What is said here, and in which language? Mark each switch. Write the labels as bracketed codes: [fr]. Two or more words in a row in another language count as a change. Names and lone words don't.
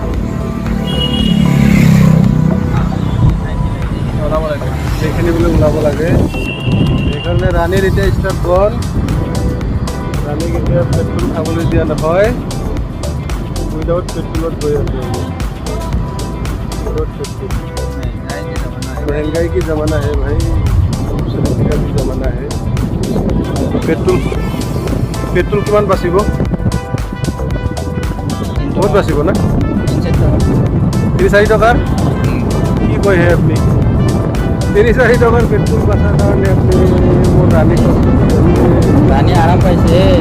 [as] সেইখিনি বোলে ওলাব লাগে সেইকাৰণে ৰাণীৰ এতিয়া ষ্টাৰ্ট গ'ল ৰাণীক এতিয়া পেট্ৰল খাবলৈ দিয়া নহয় উইদাউট পেট্ৰলত গৈ আছোঁ [hi] महंगाई की ज़माना है भाई का भी ज़माना है [as] পেট্ৰল কিমান বাচিব বহুত বাচিব না 3-4 টাকা 3-4 টকাৰ কি কয় হে আপুনি 3-4 টকাৰ পেট্ৰল বাচাৰ কাৰণে আপুনি মোৰ ৰাণীক কষ্ট দি আছে। রানী আরাম পাইছে